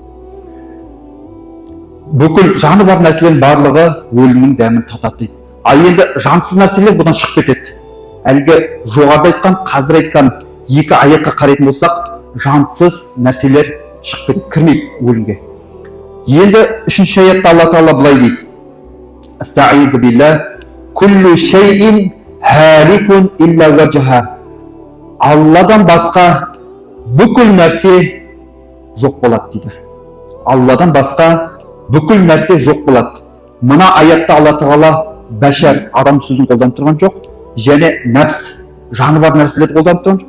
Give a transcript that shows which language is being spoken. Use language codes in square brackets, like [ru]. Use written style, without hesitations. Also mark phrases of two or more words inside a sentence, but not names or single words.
[kk] Бүкіл жаны бар нәрселердің барлығы өлімнің дәмін татады дейді. Енді жансыз нәрселер бұдан шығып кетеді. Әлгі жоғарыда айтқан, қазір айтқан екі аятқа қарайтын болсақ, жансыз нәрселер шығып кетеді, кірмейді өлімге. Енді үшінші аятта Алла Тағала былай дейді. [ar] أستغفر بالله. كل شيء هالك إلا وجهه. [kk] Алладан басқа бүкіл нәрсе жоқ болады дейді. Алладан басқа бүкіл нәрсе жоқ болады. Мына аятта Алла Тағала бәшар, адам сөзін қолданып тұрған жоқ, және нәпс, жаны бар нәрселерді қолданып тұрған жоқ.